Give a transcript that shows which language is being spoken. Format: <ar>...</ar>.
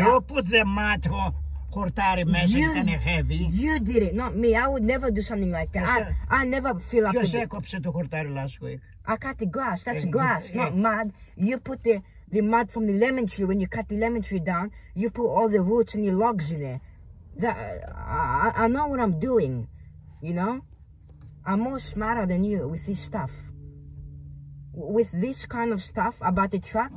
<en>You put the mud χορτάρι μέσα, ήταν heavy. You did it, not me. I would never do something like that. I never fill up.</en> <el>Ποιος έκοψε το χορτάρι</el> <en>last week? I cut the grass. That's grass, not mud. You put the mud from the lemon tree. When you cut the lemon tree down, you put all the roots and the logs in there. I know what I'm doing, you know. I'm more smarter than you with this stuff. With this kind of stuff about the truck,</en>